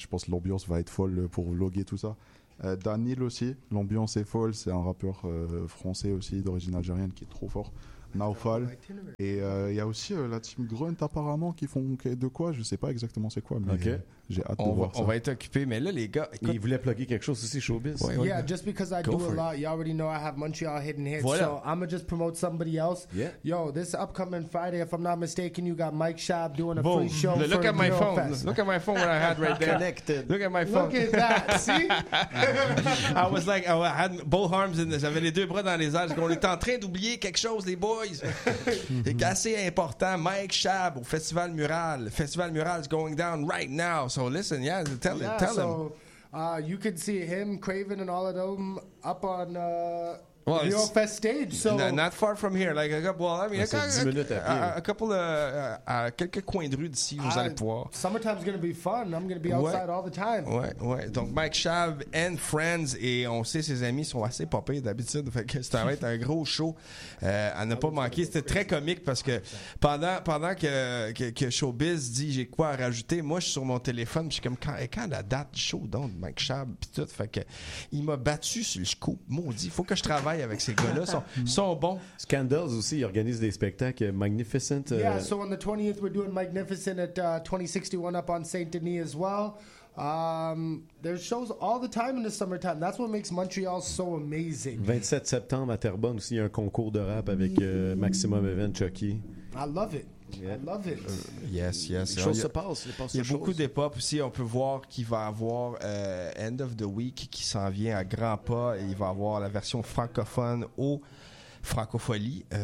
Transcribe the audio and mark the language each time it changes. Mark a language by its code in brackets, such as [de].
[fr] Je pense que l'ambiance va être folle pour vlogger tout ça. Danil aussi, l'ambiance est folle. C'est un rappeur français aussi, d'origine algérienne, qui est trop fort. Naufal. Et il y a aussi la team Grunt apparemment qui font de quoi, je sais pas exactement c'est quoi, mais okay. J'ai hâte de voir ça. On va être occupé, mais là les gars, ils voulaient plugger quelque chose aussi, showbiz. Ouais, [en] ouais, yeah, just because I do a lot, you already know I have Montreal hidden hits, [fr] voilà. [en] So I'm gonna just promote somebody else. Yeah. Yo, this upcoming Friday, if I'm not mistaken, you got Mike Schaub doing a Boom. Free show. Look for at my phone. Look at my phone what I had right there. Connected. Look at my phone. Look at that. See? I was like, I had both arms in this. [fr] J'avais les deux bras dans les airs. On était en train d'oublier quelque chose, les boys. C'est assez important. Mike Schaub au Festival Mural. [en] Festival Mural is going down right now. So listen, tell him. You can see him, Craven, and all of them up on the Real Fest stage. So not far from here, like a couple. Well, I mean, [fr] quelques coins de rue d'ici, vous allez pouvoir. [en] Summertime's gonna be fun. I'm gonna be outside all the time. [fr] Ouais. Donc Mike Schaub and friends, et on sait ses amis sont assez popés d'habitude. Fait que ça va être un gros show. À ne pas manquer. C'était très comique parce que pendant que Showbiz dit j'ai quoi à rajouter, moi je suis sur mon téléphone, je suis comme quand la date du show donc de Mike Schaub puis tout. Fait que il m'a battu sur le coup. Maudit, faut que je travaille avec ces gars-là. Sont bons. Scandals aussi, ils organisent des spectacles Magnificent. [en] Yeah, so on the 20th we're doing Magnificent at 2061 up on Saint Denis as well. There's shows all the time in the summertime. That's what makes Montreal so amazing. [fr] 27 septembre à Terrebonne aussi, il y a un concours de rap avec Maximum Event, Chucky. [en] I love it. Yeah. I love it. Yes. [fr] Les choses se passent. Il y a beaucoup d'hip-hop aussi. On peut voir qu'il va avoir End of the Week qui s'en vient à grands pas. Et il va avoir la version francophone au Francofolie.